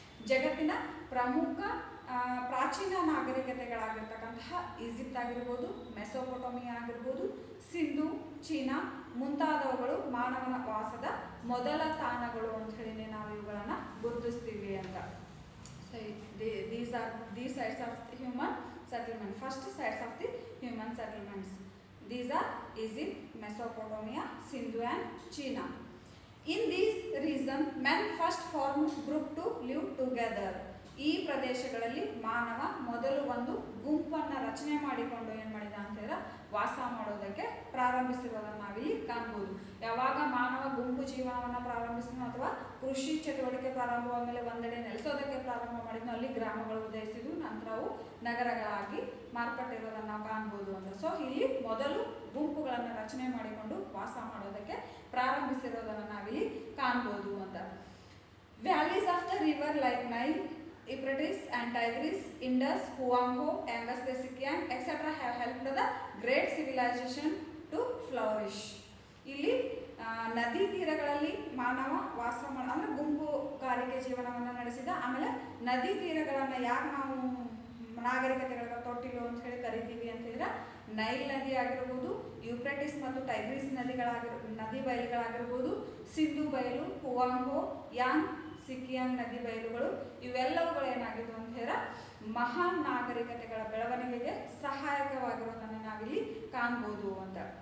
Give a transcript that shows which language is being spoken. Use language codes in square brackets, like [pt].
[kn] ಜಗತ್ತಿನ ಪ್ರಮುಖ ಪ್ರಾಚೀನ ನಾಗರಿಕತೆಗಳಾಗಿರ್ತಕ್ಕಂತಹ ಈಜಿಪ್ಟ್ ಆಗಿರ್ಬೋದು, ಮೆಸೊಪೊಟೋಮಿಯಾ ಆಗಿರ್ಬೋದು, ಸಿಂಧು, ಚೀನಾ ಮುಂತಾದವುಗಳು ಮಾನವನ ವಾಸದ ಮೊದಲ ತಾಣಗಳು ಅಂತ ಹೇಳಿ ನಾವು ಇವುಗಳನ್ನು ಗುರುತಿಸ್ತೀವಿ ಅಂತ. [en] So these sites of the human settlement, first sites of the human settlements. These are Egypt, Mesopotamia, Sindhu and China. In these region, men first formed group to live together. [kn] ಈ ಪ್ರದೇಶಗಳಲ್ಲಿ ಮಾನವ ಮೊದಲು ಒಂದು ಗುಂಪನ್ನು ರಚನೆ ಮಾಡಿಕೊಂಡು ಏನು ಮಾಡಿದ ಅಂತ ಹೇಳಿದ್ರೆ ವಾಸ ಮಾಡೋದಕ್ಕೆ ಪ್ರಾರಂಭಿಸಿರೋದನ್ನು ನಾವಿಲ್ಲಿ ಕಾಣ್ಬೋದು. ಯಾವಾಗ ಮಾನವ ಗುಂಪು ಜೀವನವನ್ನು ಪ್ರಾರಂಭಿಸಿದ್ನೋ ಅಥವಾ ಕೃಷಿ ಚಟುವಟಿಕೆ ಪ್ರಾರಂಭವಾದ ಮೇಲೆ ಒಂದೆಡೆ ನೆಲೆಸೋದಕ್ಕೆ ಪ್ರಾರಂಭ ಮಾಡಿದ್ನೋ ಅಲ್ಲಿ ಗ್ರಾಮಗಳು ಉದಯಿಸಿದ್ವು, ನಂತರ ಅವು ನಗರಗಳಾಗಿ ಮಾರ್ಪಟ್ಟಿರೋದನ್ನು ನಾವು ಕಾಣ್ಬೋದು ಅಂತ. ಸೊ ಇಲ್ಲಿ ಮೊದಲು ಗುಂಪುಗಳನ್ನು ರಚನೆ ಮಾಡಿಕೊಂಡು ವಾಸ ಮಾಡೋದಕ್ಕೆ ಪ್ರಾರಂಭಿಸಿರೋದನ್ನು ನಾವಿಲ್ಲಿ ಕಾಣ್ಬೋದು ಅಂತ. [en] Valleys of the river like Nile, Euphrates and Tigris, Indus, Huangho, Ganges, the Sikyang, etc. have helped the great civilization to flourish. [kn] ಇಲ್ಲಿ ನದಿ ತೀರಗಳಲ್ಲಿ ಮಾನವ ವಾಸ ಅಂದರೆ ಗುಂಪುಗಾರಿಕೆ ಜೀವನವನ್ನು ನಡೆಸಿದ. ಆಮೇಲೆ ನದಿ ತೀರಗಳನ್ನು ಯಾಕೆ ನಾವು ನಾಗರಿಕತೆಗಳ ತೊಟ್ಟಿಲು ಅಂತ ಹೇಳಿ ಕರಿತೀವಿ ಅಂತ ಹೇಳಿದ್ರೆ, ನೈಲ್ ನದಿ ಆಗಿರ್ಬೋದು, ಯೂಫ್ರೆಟಿಸ್ ಮತ್ತು ಟೈಗ್ರಿಸ್ ನದಿ ಬಯಲುಗಳಾಗಿರ್ಬೋದು, ಸಿಂಧು ಬಯಲು, ಹುವಾಂಗೋ, ಯಾಂಗ್, ಸಿಕಿಯಾಂಗ್ ನದಿ ಬಯಲುಗಳು ಇವೆಲ್ಲವುಗಳು ಏನಾಗಿದ್ವು ಅಂತ ಹೇಳಿದ್ರೆ ಮಹಾನ್ ನಾಗರಿಕತೆಗಳ ಬೆಳವಣಿಗೆಗೆ ಸಹಾಯಕವಾಗಿರೋದನ್ನು ನಾವಿಲ್ಲಿ ಕಾಣ್ಬೋದು ಅಂತ.